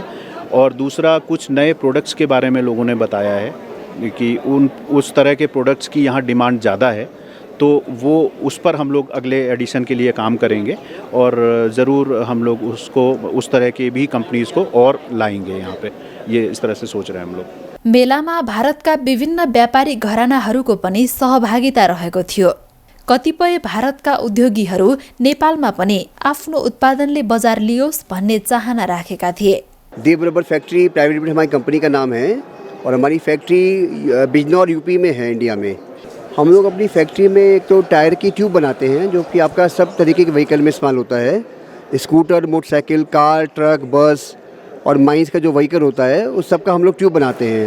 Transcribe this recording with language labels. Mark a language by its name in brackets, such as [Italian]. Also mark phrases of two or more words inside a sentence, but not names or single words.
[Hindi] और दूसरा, कुछ नए प्रोडक्ट्स के बारे में लोगों ने बताया है कि उस तरह के प्रोडक्ट्स की यहाँ डिमांड ज़्यादा है, तो वो उस पर हम लोग अगले एडिशन के लिए काम करेंगे और ज़रूर हम लोग उसको उस तरह के भी कंपनीज़ को और लाएंगे यहाँ पे, ये इस तरह से सोच रहे हैं हम लोग। [Nepali] मेलामा भारतका विभिन्न व्यापारी घरानाहरूको पनि सहभागिता रहेको थियो। कतिपय भारतका उद्योगीहरू नेपालमा पनि आफ्नो उत्पादनले बजार लियोस् भन्ने चाहना राखेका थिए। [Hindi] देव रबर फैक्ट्री प्राइवेट लिमिटेड हमारी कंपनी का नाम है और हमारी फैक्ट्री बिजनौर यूपी में है, इंडिया में। हम लोग अपनी फैक्ट्री में एक तो टायर की ट्यूब बनाते हैं जो कि आपका सब तरीके के व्हीकल में इस्तेमाल होता है, स्कूटर, मोटरसाइकिल, कार, ट्रक, बस और माइंस का जो व्हीकल होता है उस सब का हम लोग ट्यूब बनाते हैं।